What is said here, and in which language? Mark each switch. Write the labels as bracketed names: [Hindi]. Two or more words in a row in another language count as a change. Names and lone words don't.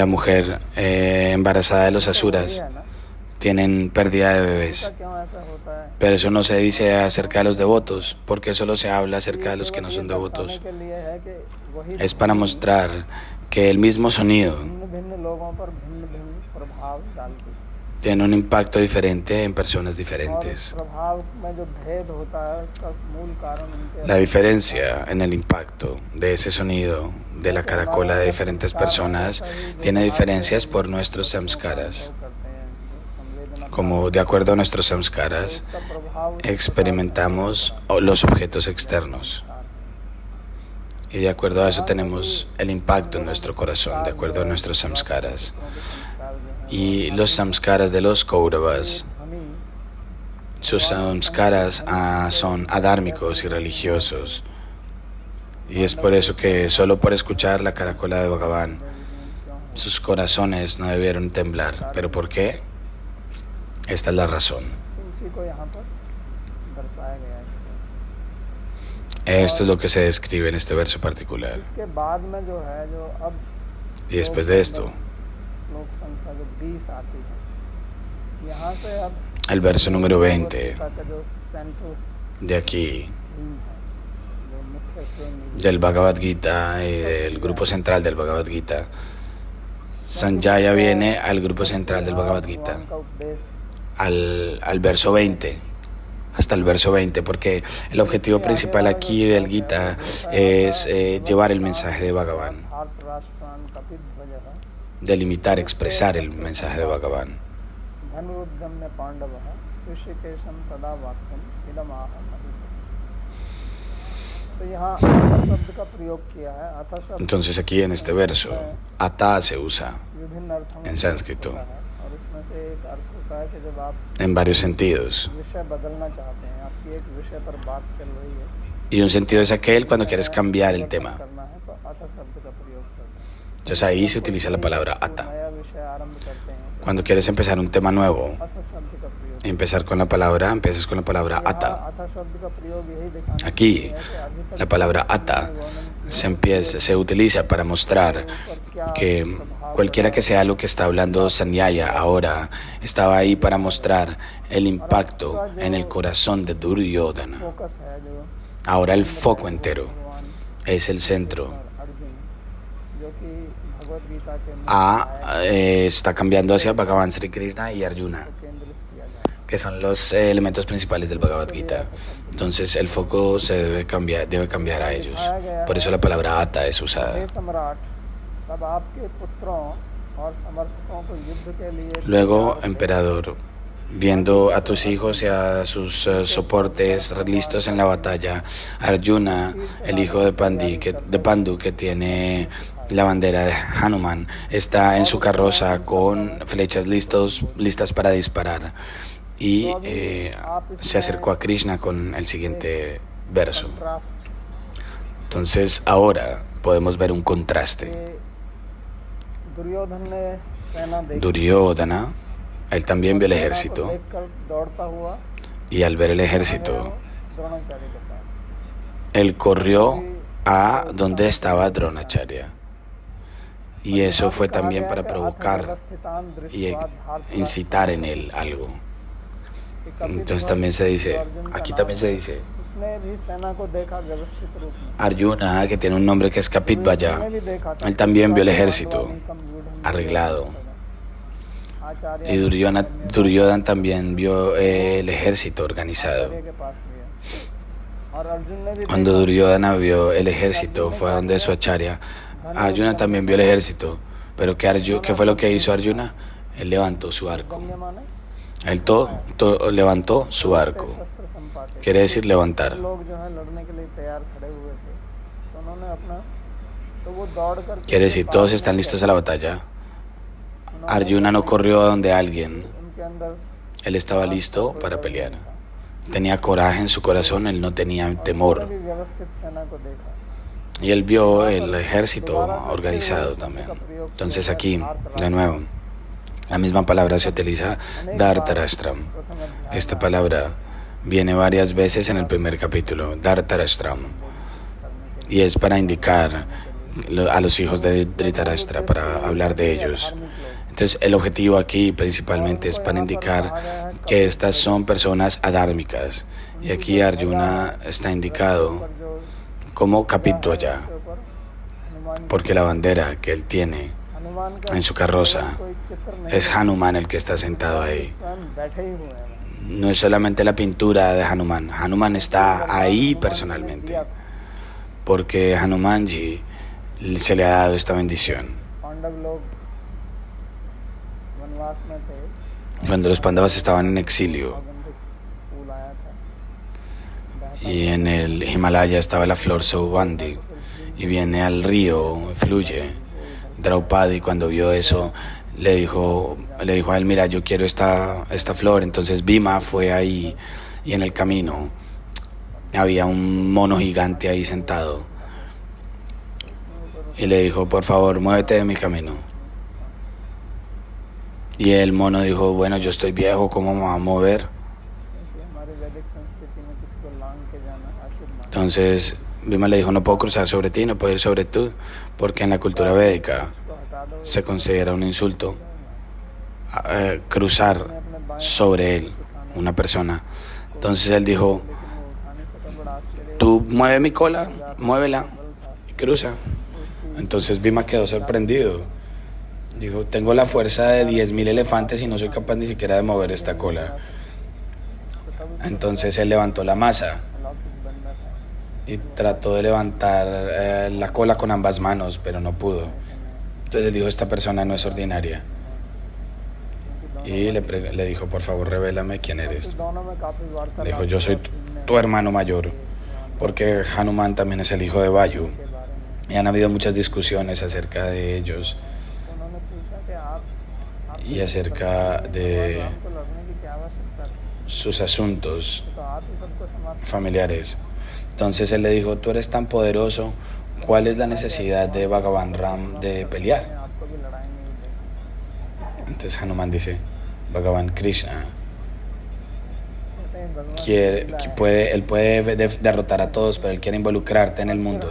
[Spanish] la mujer embarazada de los asuras [Hindi] है ना, [Spanish] tienen pérdida de bebés. [Hindi] ऐसा क्यों ऐसा होता है? [Spanish] Pero eso no se dice acerca de los devotos, porque solo se habla acerca de los que no son devotos. [Hindi] दर्शाने के लिए है कि वही [Spanish] Es para mostrar que el mismo sonido [Hindi] भिन्न भिन्न लोगों पर भिन्न भिन्न प्रभाव डालती है, [Spanish] tiene un impacto diferente en personas [Hindi] और [Spanish] diferentes. [Hindi] प्रभाव में जो भेद होता है उसका मूल कारण उनके [Spanish] La diferencia en el impacto de ese sonido de la caracola de diferentes personas tiene diferencias por nuestros samskaras. [Hindi] करते हैं, संवेदना [Spanish] Como de acuerdo a nuestros samskaras, [Hindi] का प्रभाव [Spanish] experimentamos los objetos externos. Y de acuerdo a eso tenemos el impacto en nuestro corazón, de acuerdo a nuestros samskaras. Y los samskaras de los Kauravas, [Hindi] ध्वनि [Spanish] sus samskaras son adármicos y religiosos. Y es por eso que solo por escuchar la caracola de Bhagavan, sus corazones no debieron temblar. ¿Pero por qué? Esta es la razón. [Hindi] तो उसी को यहाँ पर दर्शाया गया है। [Spanish] Esto es lo que se describe en este verso particular. [Hindi] इसके बाद में जो है जो अब [Spanish] Y después de esto, [Hindi] श्लोक संख्या जो 20 आती है, यहाँ से अब [Spanish] el verso número 20 [Hindi] का जो सेंट्रल [Spanish] de aquí, [Hindi] थीम है, जो मुख्य केंद्र [Spanish] del Bhagavad Gita y del grupo central del Bhagavad Gita, Sanjaya viene al grupo central del Bhagavad Gita, [Hindi] भगवान का उपदेश [Spanish] al verso 20, hasta el verso 20, porque el objetivo principal aquí del Gita es llevar el mensaje de Bhagavan, [Sanskrit] धार्तराष्ट्रान् कपिध्वजः [Spanish] delimitar, expresar el mensaje de Bhagavan. [Sanskrit] धनुरुद्गम्य पांडवः ऋषिकेशं तदा वाक्यम् इदमाह महीपते। [Hindi] तो यहाँ अथ शब्द का प्रयोग किया है। अथ शब्द [Spanish] Entonces aquí en este verso, ata se usa [Hindi] विभिन्न अर्थों में [Spanish] en sánscrito, [Hindi] होता है, और उसमें से एक अर्थ होता है कि जब आप [Spanish] en varios sentidos. [Hindi] विषय बदलना चाहते हैं, आपकी एक विषय पर बात चल रही है, [Spanish] Y un sentido es aquel cuando quieres cambiar el tema. [Hindi] करना है तो अथ शब्द का प्रयोग करते हैं। [Spanish] Entonces ahí se utiliza la palabra ata. [Hindi] नया विषय आरंभ करते हैं तो [Spanish] Cuando quieres empezar un tema nuevo, [Hindi] अथ शब्द का प्रयोग। [Spanish] empiezas con la palabra ata. [Hindi] अथ शब्द का प्रयोग यही दिखाने [Spanish] Aquí [Hindi] के लिए है कि अभी तक [Spanish] la palabra ata se utiliza para mostrar que cualquiera que sea lo que está hablando Sanjaya ahora, estaba ahí para mostrar el impacto en el corazón de Duryodhana. [Hindi] फोकस है जो [Spanish] Ahora el foco entero [Hindi] भगवान [Spanish] es el centro. [Hindi] अर्जुन जो कि भगवत गीता के [Spanish] Está cambiando hacia Bhagavan Sri Krishna y Arjuna, [Hindi] केंद्रित किया जाए। [Spanish] que son los elementos principales del Bhagavad Gita. Entonces el foco se debe cambiar a ellos. Por eso la palabra Ata es usada. [Hindi] हे सम्राट, तब आपके पुत्रों और समर्थकों को युद्ध के लिए [Spanish] Luego, emperador, viendo a tus hijos y a sus soportes listos en la batalla, Arjuna, el hijo de Pandu, que tiene la bandera de Hanuman, está en su carroza con flechas listas para disparar. Y se acercó a Krishna con el siguiente verso. [Hindi] contraस्ट [Spanish] Entonces ahora podemos ver un contraste. [Hindi] के दुर्योधन ने सेना देखी, [Spanish] Duryodhana, él también vio el [Hindi] सेना को [Spanish] ejército, [Hindi] देखकर दौड़ता हुआ [Spanish] y al ver el ejército, [Hindi] द्रोणाचार्य के पास [Spanish] él corrió a donde estaba Dronacharya. Y eso fue también para provocar y incitar en él algo. Entonces también se dice, aquí también se dice, [Hindi] उसने भी सेना को देखा व्यवस्थित रूप में, [Spanish] Arjuna, que tiene un nombre que es Kapitvaja, [Hindi] उसने भी देखा था [Spanish] él también vio el ejército [Hindi] कमजोर [Spanish] arreglado. [Hindi] आचार्य [Spanish] Y Duryodhana también vio el ejército organizado. [Hindi] के पास गया और अर्जुन ने भी [Spanish] Cuando Duryodhana vio el ejército, fue a donde su acharya. Arjuna también vio el ejército. Pero ¿qué fue lo que hizo Arjuna? Él levantó su arco. [Hindi] गम्य माने [Spanish] Él levantó su arco. [Hindi] शस्त्र संपाटे [Spanish] Quiere decir levantar. [Hindi] लोग जो है लड़ने के लिए तैयार खड़े हुए थे, तो उन्होंने अपना तो वो दौड़ कर [Spanish] Quiere decir, todos están listos a la batalla. Arjuna no corrió a donde alguien. [Hindi] उनके अंदर [Spanish] Él estaba listo para pelear. Tenía coraje en su corazón, él no tenía temor. [Hindi] भी व्यवस्थित सेना को देखा। [Spanish] Y él vio el ejército organizado también. Entonces aquí, de nuevo, la misma palabra se utiliza, Dhartarashtra. Esta palabra viene varias veces en el primer capítulo, Dhartarashtra. Y es para indicar a los hijos de Dhritarashtra, para hablar de ellos. Entonces el objetivo aquí principalmente es para indicar que estas son personas adármicas. Y aquí Arjuna está indicado como Kapitvaja, porque la bandera que él tiene [Hindi] हनुमान का [Spanish] en su carroza [Hindi] कोई चित्र नहीं, [Spanish] es Hanuman el que está sentado ahí. [Hindi] स्वयं बैठे ही हुए हैं। [Spanish] No es solamente la pintura de Hanuman, Hanuman está ahí personalmente, porque Hanumanji se le ha dado esta bendición. [Hindi] पांडव लोग वनवास में थे, [Spanish] Cuando los Pandavas estaban en exilio [Hindi] सुगंधित फूल आया था, [Spanish] y en el Himalaya estaba la flor Saubandi y viene al río, fluye. Draupadi, cuando vio eso, le dijo a él, mira, yo quiero esta flor. Entonces Bhima fue ahí y en el camino había un mono gigante ahí sentado y le dijo, por favor, muévete de mi camino. Y el mono dijo, bueno, yo estoy viejo, ¿cómo me va a mover? [Hindi] क्योंकि हमारी वैदिक संस्कृति में किसी को लांग के जाना अशुभ माना। [Spanish] Entonces Bhima le dijo, no puedo cruzar sobre ti, no puedo ir sobre tú, porque en la cultura védica [Hindi] उसको हटा दो, [Spanish] se considera un insulto cruzar sobre él, una persona. Entonces él dijo, [Hindi] लेकिन वो उठा नहीं सका, बड़ा आश्चर्य [Spanish] tú mueve mi cola, muévela y cruza. Entonces Bhima quedó sorprendido. Dijo, tengo la fuerza de 10.000 elefantes y no soy capaz ni siquiera de mover esta cola. Entonces él levantó la masa [Hindi] अलौकिक बंदा था। [Spanish] y trató de levantar la cola con ambas manos, pero no pudo. Entonces él dijo, esta persona no es ordinaria. Y le dijo, por favor, revélame quién eres. [Hindi] दोनों में काफी वार्तालाप [Spanish] Le dijo, yo soy tu hermano mayor, porque Hanuman también es el hijo de Vayu. [Hindi] के बारे में। [Spanish] Y han habido muchas discusiones acerca de ellos [Hindi] उन्होंने पूछा कि आप [Spanish] y acerca de [Hindi] हमको लड़ने की क्या आवश्यकता है, [Spanish] sus asuntos [Hindi] तो आप ही सबको समाप्त [Spanish] familiares. Entonces él le dijo, tú eres tan poderoso, ¿cuál es la necesidad de Bhagavan Ram de pelear? [Hindi] करें, आपको भी लड़ाई नहीं देगी। [Spanish] Entonces Hanuman dice, Bhagavan Krishna [Hindi] कहते हैं भगवान [Spanish] él puede derrotar a todos, pero él quiere involucrarte en el mundo.